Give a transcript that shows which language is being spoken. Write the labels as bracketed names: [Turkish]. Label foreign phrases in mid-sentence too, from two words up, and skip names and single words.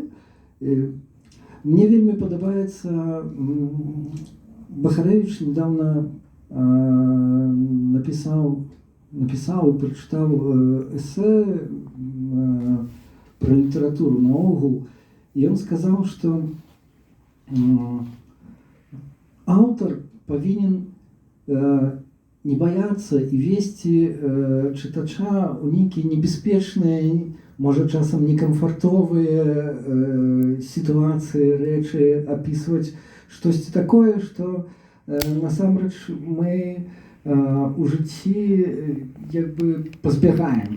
[Belarusian] Мне вельмі падабаецца, Бахарэвіч недавно напісаў і прачытаў эсэ про літаратуру наогул. І ён сказаў, што аўтар павінен [Russian] не бояться [Belarusian] і вести читача у нейкія небяспечныя, можа часам некамфартовыя сітуацыі, рэчы, апісваць штосьці такое, што насамрэч мы у жыцці як бы пазбягаем.